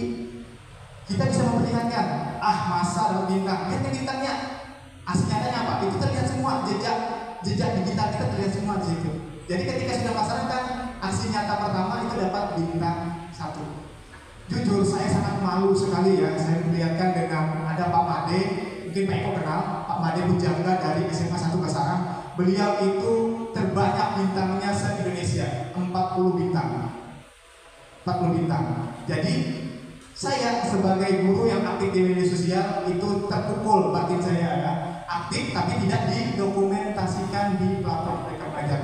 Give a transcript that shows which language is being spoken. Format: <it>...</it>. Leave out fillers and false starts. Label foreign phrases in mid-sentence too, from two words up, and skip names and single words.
<id>Kita bisa memperlihatkan, masa dapat bintang, lihat bintangnya. Asli nyatanya apa? Itu terlihat semua, jejak digital kita terlihat semua di situ. Jadi ketika sudah melaksanakan aksi nyata pertama itu dapat bintang 1. Jujur saya sangat malu sekali ya, saya melihatkan dengan ada Pak Made, mungkin Pak Eko kenal, Pak Made Bujangga dari SMA 1 Basarang. Beliau itu terbanyak bintangnya se-Indonesia, 40 bintang. 40 bintang. Jadi saya sebagai guru yang aktif di media sosial itu terpukul batin saya ya. Aktif tapi tidak didokumentasikan di platform Merdeka Mengajar.</id>